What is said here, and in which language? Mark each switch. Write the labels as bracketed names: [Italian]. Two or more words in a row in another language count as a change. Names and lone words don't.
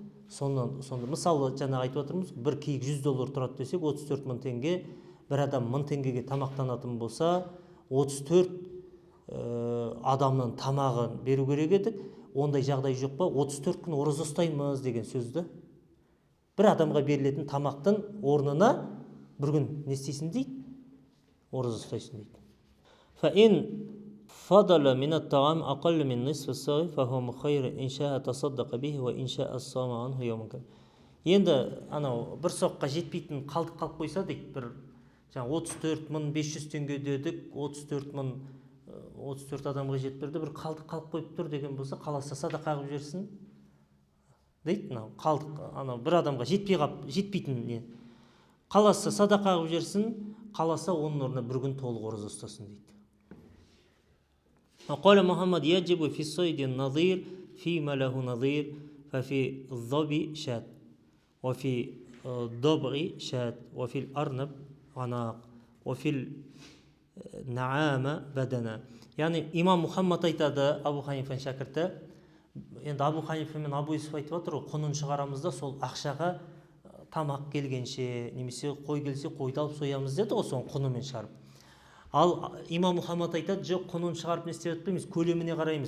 [Kazakh] Сонда мысалы жаңа айтып отырмыз, бір киік $100 тұрады десек, 34 мың теңге, бір адам 1000 теңгеге тамақтанатын болса, 34 адамның тамағын беру керек едік. Ондай жағдай жоқ па? 34 күн ораза ұстаймыз деген сөзді. Бір адамға берілетін тамақтың орнына бір күн не істейсің дейді? Ораза ұстайсың дейді. [Arabic] فَإِنْ فَضَلَ مِنَ الطَّعَامِ أَقَلَّ مِنْ نِصْفِ الصَّاعِ فَهُوَ مُخَيَّرٌ إِنْ شَاءَ تَصَدَّقَ بِهِ وَإِنْ شَاءَ صَامَ عَنْهُ يَوْمًا. [Kazakh] Енді анау бір соққа жетпейтін қалдық қалып қойса дейді, бір 34.500 теңге дедік, 34 адамға жетпірді, бір қалдық қалып қойып тұр деген болса, қаласа садақа қылып жерсін дейді. Мынау қалдық, анау бір адамға жетпейтін не. Қаласа садақа қылып жерсін, қаласа оның орнына бір күн толық ораза ұстасын дейді. [Arabic] وقال محمد يجب في الصيد النظير فيما له نظير ففي الظبي شاة وفي الضبع شاة وفي الأرنب عناق وفي النعامة بدنة. [Kazakh] Yani İmam Muhammed айтады, Абу Ханифаның шәкірті, енді Абу Ханифа мен Абу Юсуф айтып жатыр ғой, құнын шығарамыз да сол ақшаға тамақ келгенше немесе қой келсе қойды алып соямыз деді ғой, соның құнымен шығарып. Ал имам Мұхаммад айтады, жоқ, құнын шығарып не істеп жатпаймыз, көлеміне қараймыз.